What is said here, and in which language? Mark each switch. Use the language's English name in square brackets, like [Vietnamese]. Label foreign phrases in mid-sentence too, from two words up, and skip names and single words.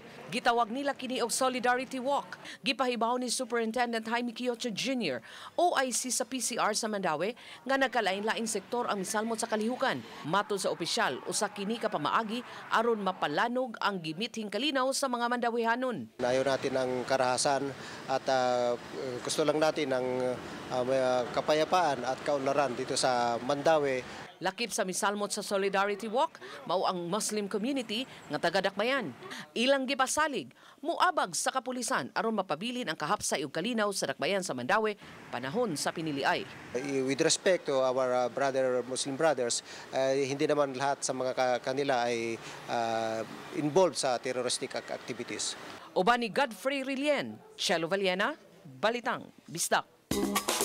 [Cebuano] Gitawag nila kini og Solidarity Walk. Gipahibaw ni Superintendent Jaime Quiocho Jr. OIC sa PCR sa Mandaue nga nagkalain-laing sektor ang misalmot sa kalihukan. Matod sa opisyal, usa kini ka pamaagi aron mapalanog ang gimithing kalinaw sa mga Mandawehanon. [Filipino] Ayaw natin ang karahasan at gusto lang natin ang kapayapaan at kaunlaran dito sa Mandaue. [Cebuano] Lakip sa misalmot sa Solidarity Walk, mao ang Muslim community nga taga-Dakbayan. Ilang gipasalig, muabag sa kapulisan aron mapabilin ang kahapsay ug kalinaw sa Dakbayan sa Mandaue panahon sa piniliay. [English] With respect to our Muslim brothers, [Filipino] hindi naman lahat sa mga kanila ay involved sa [English] terroristic activities. [Cebuano] Uban ni Godfrey Rilien, Chelo Valiena, Balitang Bisdak.